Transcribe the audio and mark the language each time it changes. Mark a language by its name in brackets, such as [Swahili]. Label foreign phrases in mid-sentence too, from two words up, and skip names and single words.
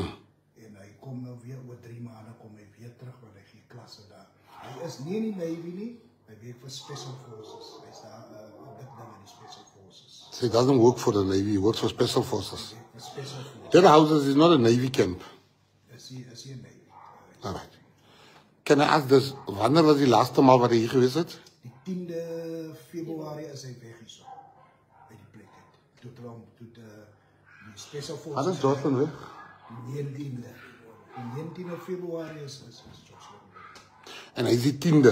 [Afrikaans] En hy kom nou weer oor 3 maande kom hy weer terug want hy gee klasse daar. Hy is nie in die Navy nie, hy werk vir [English] Special Forces. [Afrikaans] Hy is daar op dit ding in die [English] Special Forces. So he doesn't work for the Navy, he works for Special Forces. That house is not a Navy camp. [Afrikaans] Is hy een Navy. [English] All right. Can I ask this, [Afrikaans] wanneer was die laaste maal wat hy hier gewees het? Die 10de Februarie is hy weg hierso. By die plek het. Toe die [English] Special Forces. [Afrikaans] Wat is Jocelyn weg? Die 19de. Die 19de Februarie is Jocelyn weg. En hy is die 10de?